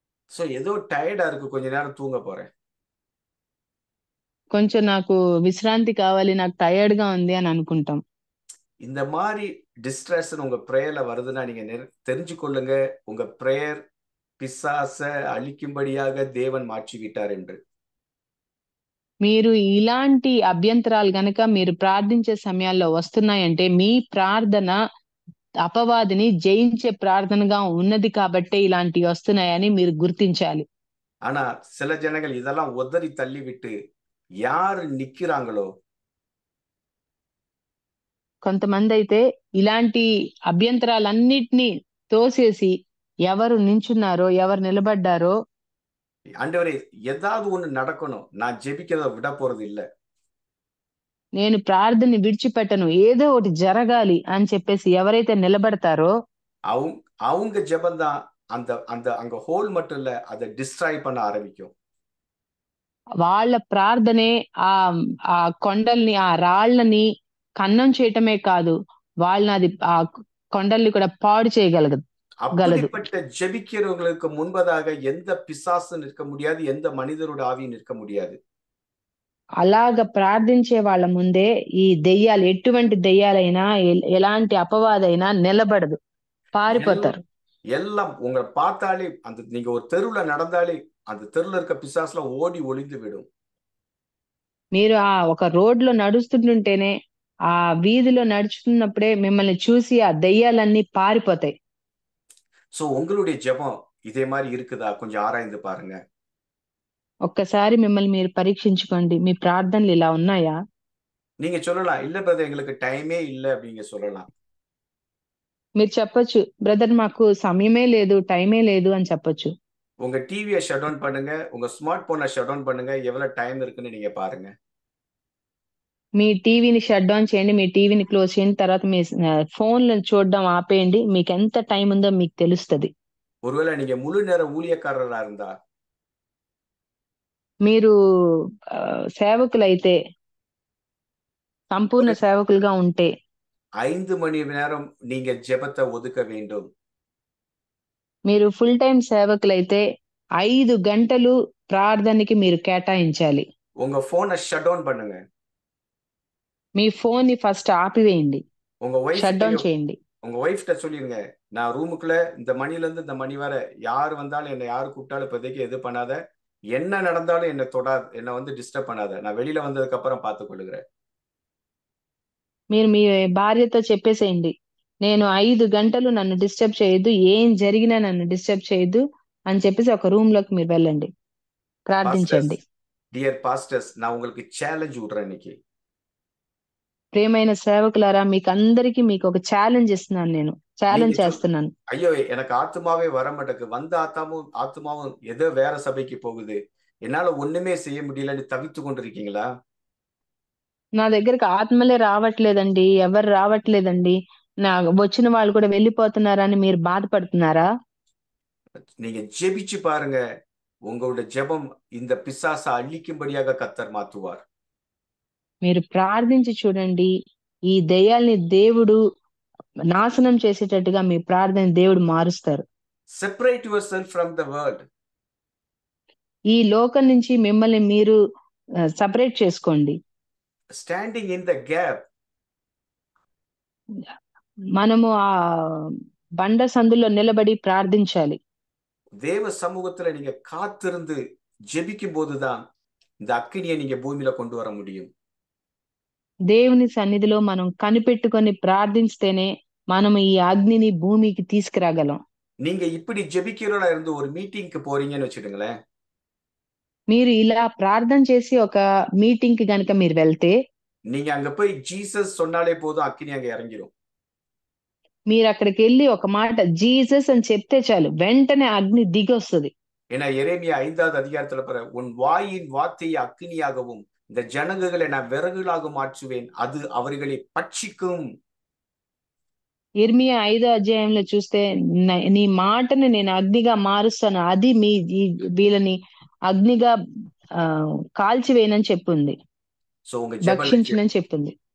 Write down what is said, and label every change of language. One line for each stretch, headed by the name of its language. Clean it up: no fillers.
Tamil: So ஏதோ டயர்டா இருக்கு, கொஞ்ச நேரம் தூங்க போறேன்.
Telugu: కొంచెం నాకు విశ్రాంతి కావాలి, నాకు టయర్డ్ గా ఉంది అని అనుకుంటాం.
Tamil: இந்த மாதிரி டிஸ்ட்ராக்ஷன் உங்க பிரேயர்ல வருதுன்னா நீங்க தெரிஞ்சுக்கொள்ளுங்க, உங்க பிரேயர் பிசாச அழிக்கும்படியாக தேவன் மாற்றி விட்டார் என்று.
Telugu: మీరు ఇలాంటి అభ్యంతరాలు గనక మీరు ప్రార్థించే సమయాల్లో వస్తున్నాయంటే మీ ప్రార్థన అపవాదిని జయించే ప్రార్థనగా ఉన్నది కాబట్టే ఇలాంటివి వస్తున్నాయని మీరు గుర్తించాలి.
Tamil: ஆனா சில ஜனங்கள் இதெல்லாம் உதறி தள்ளி விட்டு யாரு நிக்கிறாங்களோ,
Telugu: కొంతమంది అయితే ఇలాంటి అభ్యంతరాలన్నిటినీ తోసేసి ఎవరు నించున్నారో, ఎవరు నిలబడ్డారో,
Tamil: ஆண்டவரே ஏதாவது ஒண்ணு நடக்கணும், நான் ஜெபிக்கிறத விட போறது இல்ல,
Telugu: నేను ప్రార్థన విడిచిపెట్టను, ఏదో ఒకటి జరగాలి అని చెప్పేసి ఎవరైతే నిలబడతారో
Tamil: அவங்க அவங்க ஜெபம் தான் அந்த அந்த அங்க ஹோல் மட்டும் இல்ல, அதை டிஸ்ட்ராய் பண்ண ஆரம்பிக்கும்.
Telugu: వాళ్ళ ప్రార్థనే ఆ ఆ కొండల్ని, ఆ రాళ్ళని కన్నం చేయటమే కాదు, వాళ్ళని అది ఆ కొండల్ని కూడా పాడు చేయగలగదు.
Tamil: அப்படிப்பட்ட ஜெபிக்கிறவங்களுக்கு முன்பதாக எந்த பிசாசு நிற்க முடியாது, எந்த மனிதரோட ஆவி நிற்க முடியாது.
Telugu: అలాగ ప్రార్థించే వాళ్ళ ముందే ఈ దెయ్యాలు, ఎటువంటి దెయ్యాలైనా ఎలాంటి అపవాదైనా నిలబడదు, పారిపోతారు.
Tamil: எல்லாம் உங்களை பார்த்தாலே, அந்த நீங்க ஒரு தெருவுல நடந்தாலே அந்த தெருவுல இருக்க பிசாசுலாம் ஓடி ஒளிந்து விடும்.
Telugu: మీరు ఆ ఒక రోడ్లో నడుస్తుంటేనే, ఆ వీధిలో నడుచుతున్నప్పుడే మిమ్మల్ని చూసి ఆ దెయ్యాలన్నీ పారిపోతాయి.
Tamil: సో உங்களுடைய ஜெபம் இதே மாதிரி இருக்குதா? கொஞ்சம் ஆராய்ந்து பாருங்க.
Telugu: ఒక్కసారి మిమ్మల్ని మీరు పరీక్షించుకోండి, మీ ప్రార్థనలు ఇలా ఉన్నాయా?
Tamil: நீங்க சொல்லலாம், இல்ல பிரதர் எங்களுக்கு டைமே இல்ல அப்படிங்க சொல்லலாம்.
Telugu: మీరు చెప్పొచ్చు, బ్రదర్ మాకు సమయమే లేదు, టైమే లేదు అని చెప్పొచ్చు.
Tamil: உங்க டிவியை ஷட் டவுன் பண்ணுங்க, உங்க ஸ்மார்ட் போனை ஷட் டவுன் பண்ணுங்க, எவ்வளவு டைம் இருக்குன்னு நீங்க பாருங்க.
Telugu: మీ టీవీని షట్ డౌన్ చేయండి, మీ టీవీని క్లోజ్ చేయండి, తర్వాత మీ ఫోన్లను చూడడం ఆపేయండి, మీకు ఎంత టైం ఉందో మీకు తెలుస్తుంది.
Tamil: ஒருவேளை நீங்க முழு நேர ஊழியக்காரரா இருந்தா,
Telugu: మీరు సేవకులైతే, సంపూర్ణ సేవకులుగా ఉంటే
Tamil: 5 மணி நேரம் நீங்க ஜெபத்தை ஒதுக்க வேண்டும்.
Telugu: మీరు ఫుల్ టైం సేవకులైతే 5 గంటలు ప్రార్థనకి మీరు కేటాయించాలి.
Tamil: உங்க போனை ஷட் டவுன் பண்ணுங்க.
Telugu: మీ ఫోన్ ని ఫస్ట్ ఆపివేయండి,
Tamil: உங்க
English: shut down wife
Telugu: చేయండి.
Tamil: உங்க ஒய்ஃப்ட்ட சொல்லிருங்க, நான் ரூமுக்குள்ள இந்த மணில இருந்து இந்த மணி வரை யார் வந்தாலும், என்ன யாரு கூப்பிட்டாலும் இப்போதைக்கு எது பண்ணாத, என்ன நடந்தாலும் என்ன தொடாது, என்ன வந்து டிஸ்டர்ப் பண்ணாத, நான் வெளியில வந்ததுக்கு அப்புறம் பார்த்துக் கொள்ளுகிறேன்.
Telugu: మీరు మీ భార్యతో చెప్పేసేయండి, నేను 5 గంటలు నన్ను డిస్టర్బ్ చేయొద్దు, ఏం జరిగినా నన్ను డిస్టర్బ్ చేయొద్దు అని చెప్పేసి ఒక రూమ్ లోకి మీరు వెళ్ళండి, ప్రార్థించండి.
English: dear pastors,
Tamil: நான் உங்களுக்கு சேலஞ்ச் விடுறேன் இன்னைக்கு.
Telugu: ప్రియమైన సేవకులారా, మీకు అందరికీ మీకు ఒక ఛాలెంజ్ ఇస్తున్నాను, నేను ఛాలెంజ్ చేస్తున్నాను.
Tamil: ஐயோ, எனக்கு ஆத்மாவே வர மாட்டேங்குது, வந்த ஆத்மாவும் ஏதோ வேற சபைக்கு போகுது, என்னால ஒண்ணுமே செய்ய முடியலன்னு தவித்து கொண்டிருக்கீங்களா?
Telugu: నా దగ్గరికి ఆత్మలే రావట్లేదండి, ఎవరు రావట్లేదండి, నా వచ్చిన వాళ్ళు కూడా వెళ్ళిపోతున్నారని మీరు బాధపడుతున్నారా?
Tamil: நீங்க ஜெபிச்சு பாருங்க, உங்களுடைய ஜெபம் இந்த பிசாசை அழிக்கும்படியாக கர்த்தர் மாற்றுவார்.
Telugu: మీరు ప్రార్థించి చూడండి, ఈ దెయ్యాల్ని దేవుడు నాశనం చేసేటట్టుగా మీ ప్రార్థన దేవుడు మారుస్తారు.
English: Separate yourself from the world.
Telugu: ఈ లోకం నుంచి మిమ్మల్ని మీరు సెపరేట్ చేసుకోండి.
English: Standing in the gap.
Telugu: మనము ఆ బండ సందులో నిలబడి ప్రార్థించాలి.
Tamil: தேவ சமூகத்துல நீங்க காத்திருந்து ஜெபிக்கும் போதுதான் இந்த அக்கினியை நீங்க பூமியில கொண்டு வர முடியும்.
Telugu: దేవుని సన్నిధిలో మనం కనిపెట్టుకొని ప్రార్థిస్తేనే మనం ఈ అగ్నిని భూమికి తీసుకురాగలం.
Tamil: நீங்க இப்படி ஜெபிக்கிறவரா இருந்து ஒரு மீட்டிங்க்கு போறீங்கன்னு வச்சுடுங்களேன்.
Telugu: మీరు ఇలా ప్రార్థన చేసి ఒక మీటింగ్ కి గనుక మీరు వెళ్తే,
Tamil: நீங்க அங்க போய் ஜீசஸ் சொன்னாலே போதும், அக்கினி அங்க இறங்கிடும்.
Telugu: మీరు అక్కడికి వెళ్ళి ఒక మాట జీసస్ అని చెప్తే చాలు, వెంటనే అగ్ని దిగి వస్తుంది.
Tamil: ஏன்னா எரேமியா 5வது அதிகாரத்துல பாரு, உன் வாயின் வார்த்தையை அக்கினியாகவும் இந்த ஜனங்களை நான் விறகுகளாக மாற்றுவேன், அது அவர்களை பட்சிக்கும்.
Telugu: ఇర్మియా 5వ అధ్యాయంలో చూస్తే, నీ మాటను నేను అగ్నిగా మారుస్తాను, అది వీళ్ళని అగ్నిగా కాల్చివేయనని చెప్పింది, భక్షించనని చెప్పింది.